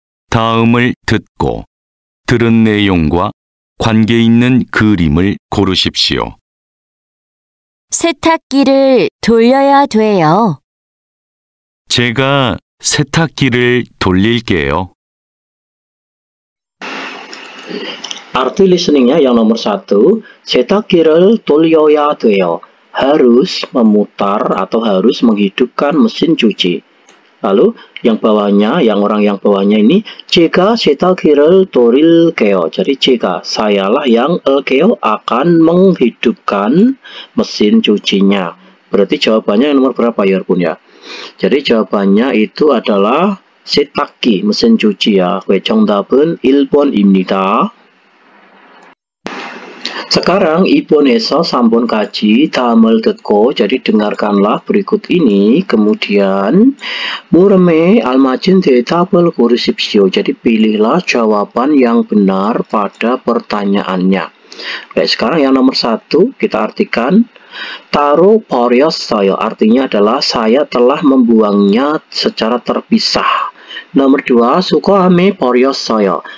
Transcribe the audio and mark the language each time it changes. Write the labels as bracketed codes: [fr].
[ko] 다음을 듣고 들은 내용과 관계 있는 그림을 고르십시오. 세탁기를 돌려야 돼요. 제가 세탁기를 돌릴게요. [id] Arti listeningnya yang nomor 1, [ko] 세탁기를 돌려야 돼요. [id] Harus memutar atau harus menghidupkan mesin cuci. Lalu yang bawahnya, orang yang bawahnya ini, [ko] 제가 세탁기를 돌릴게요. [id] Jadi [ko] 제가, [id] sayalah yang elkeo akan menghidupkan mesin cucinya. Berarti jawabannya yang nomor berapa ya, Bun ya? Jadi jawabannya itu adalah 세탁기, mesin cuci ya. [ko] 정답은 1번입니다. [id] Sekarang [ko] 이번에서 3번 [id] kaji [ko] 다음을 듣고, [id] jadi dengarkanlah berikut ini, kemudian [ko] 물음에 알맞은 대답을 고르십시오. [id] Jadi pilihlah jawaban yang benar pada pertanyaannya. Baik, sekarang yang nomor 1 kita artikan, [ko] 따로 버렸어요. [id] Artinya adalah saya telah membuangnya secara terpisah. Nomor 2, [ko] 수거함에 버렸어요.